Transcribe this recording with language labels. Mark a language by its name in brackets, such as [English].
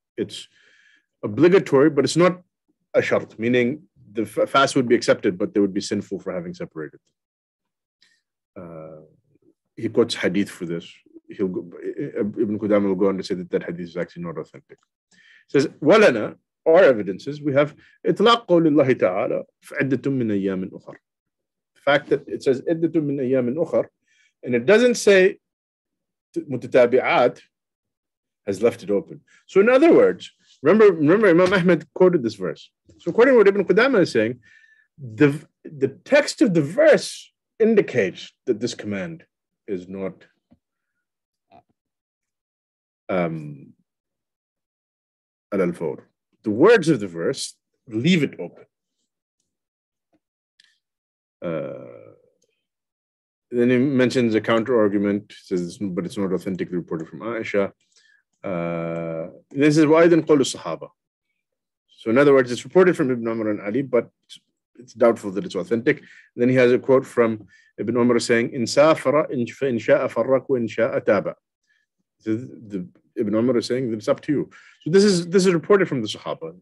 [English] It's obligatory, but it's not a shart, meaning the fast would be accepted, but they would be sinful for having separated. He quotes hadith for this. Ibn Qudama will go on to say that hadith is actually not authentic. He says, [Arabic] وَلَنَا, [English] our evidences, we have [Arabic] إطلاق قول الله تعالى فعدة من أيام أخر. [English] The fact that it says [Arabic] عدة من أيام أخر, [English] and it doesn't say [Arabic] متتابعات, [English] has left it open. So in other words, remember Imam Ahmed quoted this verse. So according to what Ibn Qudama is saying, the text of the verse indicates that this command is not al-Fawr. The words of the verse leave it open. Then he mentions a counter argument, says, but it's not authentically reported from Aisha. [Arabic] This is وَأَيْضًا قَوْلُ الصَّحَابَة. [English] So in other words, it's reported from Ibn Umar and Ali, but it's doubtful that it's authentic. And then he has a quote from Ibn Umar saying, [Arabic] إِنْ سَافَرَ إِنْ شَاءَ فَرَّقُ وَإِنْ شَاءَ تَابَ. [English] Ibn Umar is saying that it's up to you. So this is reported from the Sahaba.